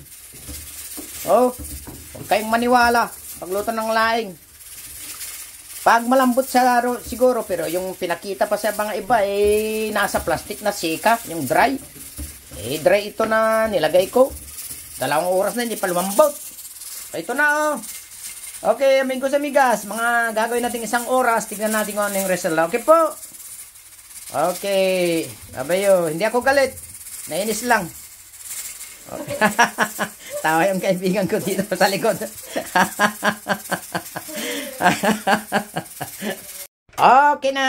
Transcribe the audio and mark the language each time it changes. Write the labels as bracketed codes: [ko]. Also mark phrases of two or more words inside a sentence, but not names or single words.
[tl] Oh, huwag kayong maniwala pagluto ng laing. Pag malambot siguro, pero yung pinakita pa sa mga iba, nasa plastic na sika, yung dry. Dry ito na nilagay ko. 2 oras na, hindi pa lumambot. Ito na, oh. Okay, [es] amigos, amigas, [tl] mga gagawin natin 1 oras. Tignan natin kung ano yung result. Okay po. Okay. Abayo, hindi ako galit. Nainis lang. Okay. Tawa yung kaibigan ko dito sa likod. Okay na.